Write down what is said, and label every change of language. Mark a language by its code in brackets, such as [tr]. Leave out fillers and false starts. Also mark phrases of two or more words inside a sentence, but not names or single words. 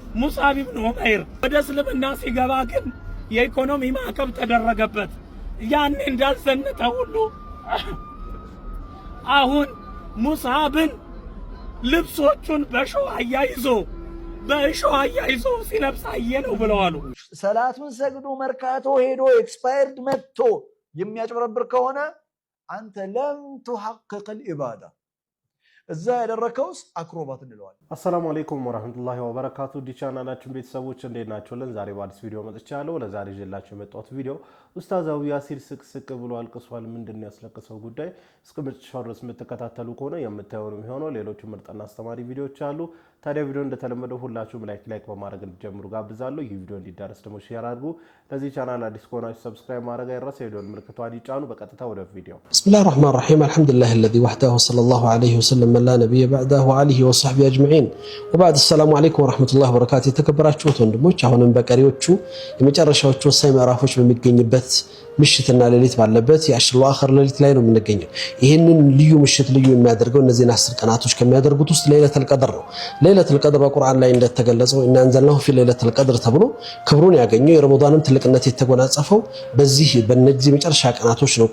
[am] ሙስዓብ ኢብኑ ዑመይር ወደ እስልምና ሲገባ ግን የኢኮኖሚ ማዕቀብ ተደረገበት። ያኔ እንዳልዘነጠ ሁሉ አሁን ሙስዓብን ልብሶቹን በእሾህ አያይዞ ሲለብስ አየነው ብለዋል። ሰላቱን ሰግዶ መርካቶ ሄዶ ኤክስፓየርድ መጥቶ የሚያጭበረብር ከሆነ አንተ ለም [ar] تحقق العباده [am] እዛ ያደረከውስ አክሮባት እንለዋለን። [ar] السلام عليكم ورحمة الله وبركاته። [am] ዲቻናላችን ቤተሰቦች እንዴት ናችሁልን? ዛሬ በአዲስ ቪዲዮ መጥቻለሁ። ለዛሬ ይዤላችሁ የመጣሁት ቪዲዮ ኡስታዝ ያሲር ስቅስቅ ብሎ አልቅሷል። ምንድነው ያስለቀሰው ጉዳይ? እስከ መጨረሻው ድረስ የምትከታተሉ ከሆነ የምታዩት የሚሆነው ሌሎች ምርጥና አስተማሪ ቪዲዮዎች አሉ። ታዲያ ቪዲዮ እንደተለመደው ሁላችሁም ላይክ በማድረግ እንድትጀምሩ ጋብዛለሁ። ይህ ቪዲዮ እንዲዳረስ ደግሞ ሼር አድርጉ። ለዚህ ቻናል አዲስ ከሆናችሁ ሰብስክራይብ ማድረግ አይረሳ። የደወል ምልክቷን ይጫኑ። በቀጥታ ወደ ቪዲዮ። [ar] بسم الله الرحمن الرحيم الحمد لله الذي وحده صلى الله عليه وسلم لا نبي بعده وعليه وصحبه اجمعين وبعد السلام عليكم ورحمه الله وبركاته። [am] የተከበራችሁት ወንድሞች አሁንም በቀሪዎቹ የመጨረሻዎቹ ወሳኝ ምዕራፎች በሚገኝበት ምሽትና ሌሊት ባለበት [ar] العشر الأواخر [am] ሌሊት ላይ ነው የምንገኘው። ይሄንን ልዩ ምሽት ልዩ የሚያደርገው እነዚህን 10 ቀናቶች ከሚያደርጉት ውስጥ [ar] ليلة القدر [am] ነው። [ar] ليلة القدر [am] በቁርአን ላይ እንደተገለጸው እና [ar] أنزلناه في ليلة القدر [am] ተብሎ ክብሩን ያገኘው የረመዳንም ትልቅነት የተጎናጸፈው በእነዚህ መጨረሻ ቀናቶች ነው